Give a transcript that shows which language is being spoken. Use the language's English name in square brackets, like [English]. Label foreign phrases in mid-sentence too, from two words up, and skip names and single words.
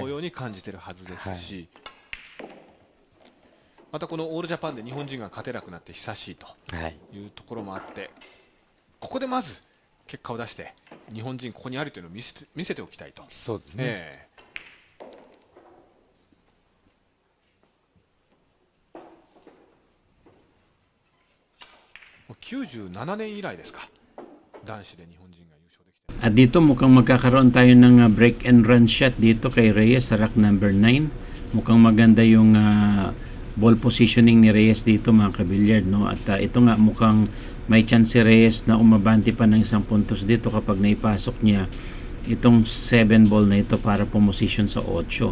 [Japanese] 同様に感じてるはずですし、またこのオールジャパンで日本人が勝てなくなって久しいというところもあって、ここでまず結果を出して日本人ここにあるというのを見せておきたいと。そうですね、 97年以来ですか、男子で日本人が優勝できて。 [Filipino] At dito mukhang magkakaroon tayo ng [English] break and run shot [Filipino] dito kay Reyes sa [English] rack number 9. [Filipino] Mukhang maganda yung [English] ball positioning [Filipino] ni Reyes dito mga kabilyard, no? At ito nga mukhang may chance si Reyes na umabante pa ng 1 puntos dito kapag naipasok niya itong 7 ball na ito para pumosisyon sa 8.